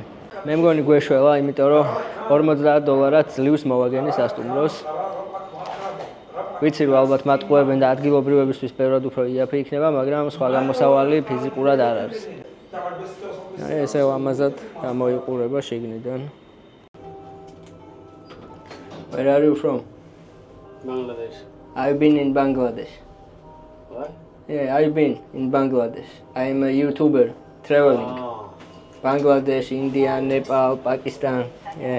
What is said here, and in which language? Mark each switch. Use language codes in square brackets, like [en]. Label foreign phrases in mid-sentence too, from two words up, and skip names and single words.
[ka] მე მგონი გვეშველა, იმიტომ რომ $50 ძლივს მოვაგენი სასტუმროს. ვიცი რომ ალბათ მატყუებენ და ადგილობრივებისთვის ბევრად უფრო იაფი იქნება, მაგრამ სხვა გამოსავალი ფიზიკურად არ არის. აი ესე ამაზად გამოიყურება შიგნიდან. [en] Where are you from? Bangladesh. I've been in Bangladesh. What? Yeah, I've been in Bangladesh. I'm a YouTuber traveling. Oh. Bangladesh, India, Nepal, Pakistan. Yeah.